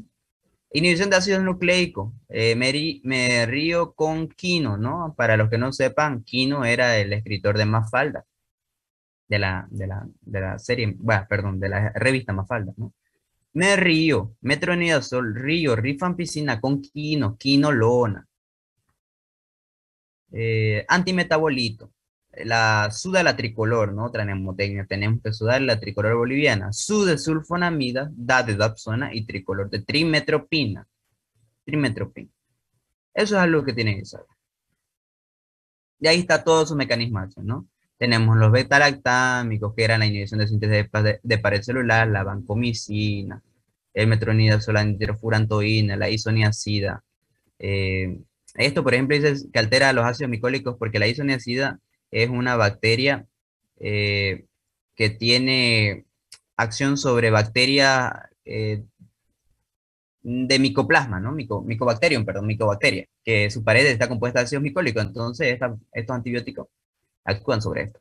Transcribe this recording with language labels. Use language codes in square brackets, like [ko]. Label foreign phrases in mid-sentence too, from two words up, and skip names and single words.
[es] Inhibición de ácido nucleico. Me río con Quino, ¿no? Para los que no sepan, Quino era el escritor de Mafalda, de la serie, bueno, perdón, de la revista Mafalda, ¿no? Me río, metronidazol, río, rifampicina con Quino, quinolona. Antimetabolito. La suda la tricolor, ¿no? Otra mnemotecnia. Tenemos que sudar la tricolor boliviana. Sulfonamida, da de dapsona y tricolor de trimetropina. Trimetropina. Eso es algo que tienen que saber. Y ahí está todo su mecanismo de acción, ¿no? Tenemos los beta-lactámicos, que eran la inhibición de síntesis de pared celular, la vancomicina, el metronidazol, la nitrofurantoína, la isoniazida. Esto, por ejemplo, dice que altera los ácidos micólicos porque la isoniazida es una bacteria que tiene acción sobre bacterias de micoplasma, ¿no? Micobacterium, perdón, micobacteria, que su pared está compuesta de ácidos micólicos, entonces estos antibióticos actúan sobre esto.